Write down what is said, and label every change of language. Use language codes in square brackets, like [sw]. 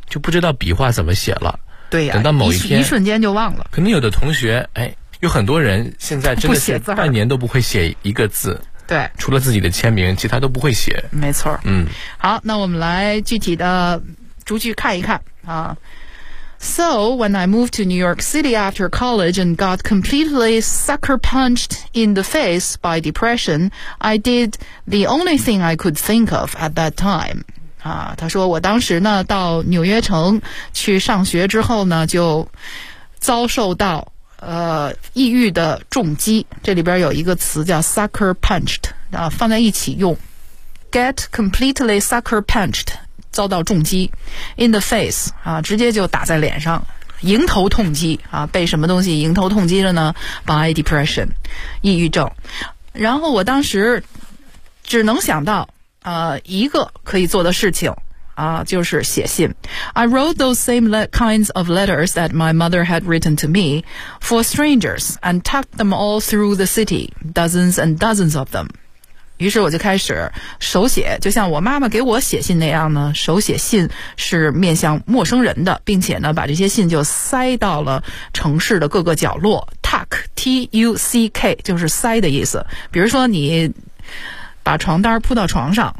[zh] 就不知道笔画怎么写了，对呀、啊、等到某一天一瞬间就忘了。可能有的同学有很多人现在真的是半年都不会写一个字，对，除了自己的签名其他都不会写，没错。嗯，好，那我们来具体的逐句看一看啊。 [en] So, when I moved to New York City after college and got completely sucker punched in the face by depression, I did the only thing I could think of at that time. [zh] 啊，他说我当时呢到纽约城去上学之后呢就遭受到抑郁的重击。这里边有一个词叫 sucker punched, 啊，放在一起用。 [en] Get completely sucker punched. [zh] 遭到重击 [en] in the face [zh] 啊，直接就打在脸上，迎头痛击啊，被什么东西迎头痛击了呢？ [en] by depression [zh] 抑郁症。然后我当时只能想到一个可以做的事情啊，就是写信。 [en] I wrote those same kinds of letters that my mother had written to me for strangers and tucked them all through the city, dozens and dozens of them. [zh] 于是我就开始手写，就像我妈妈给我写信那样呢，手写信是面向陌生人的，并且呢把这些信就塞到了城市的各个角落。 tuck T-U-C-K 就是塞的意思，比如说你把床单铺到床上、